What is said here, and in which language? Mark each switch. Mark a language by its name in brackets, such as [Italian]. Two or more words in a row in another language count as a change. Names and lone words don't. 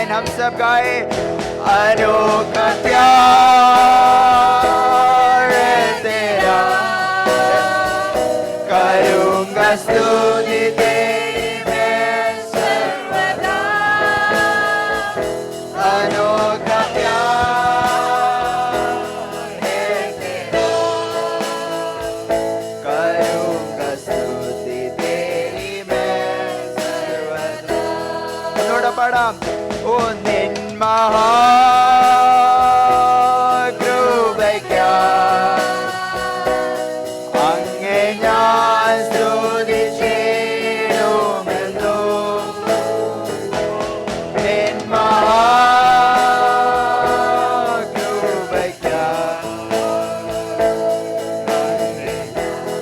[Hindi] हम सब गाए अनोखा प्यार है तेरा, करूंगा स्तुति तेरी मैं सर्वदा। अनोखा प्यार है तेरा, करूंगा स्तुति तेरी मैं सर्वदा। [Malayalam] ഒന്നുകൂടെ പാടാം. ഓ നിൻ മഹാകൃപയ്ക്കായി അങ്ങേ ഞാൻ സ്തുതിച്ചിടുമെന്നും. നിൻ മഹാകൃപയ്ക്കായി അങ്ങേ ഞാൻ